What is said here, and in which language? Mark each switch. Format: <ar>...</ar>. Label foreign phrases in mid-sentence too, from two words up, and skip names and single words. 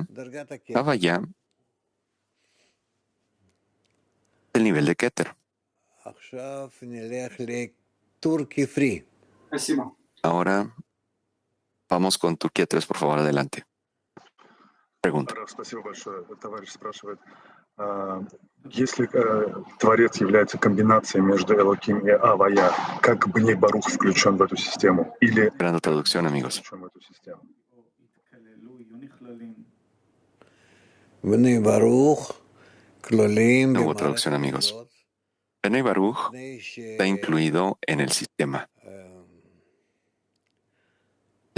<es>Havaya, el nivel de Keter. Ahora vamos con Turquía 3, por favor, adelante. Pregunta.</es> <ru>Если Творец является комбинацией между Элоким и Авая, как Бней Барух включен в эту систему? Или</ru> <es>Esperando traducción, amigos. No hubo traducción, amigos. Bnei Baruch está incluido en el sistema.</es>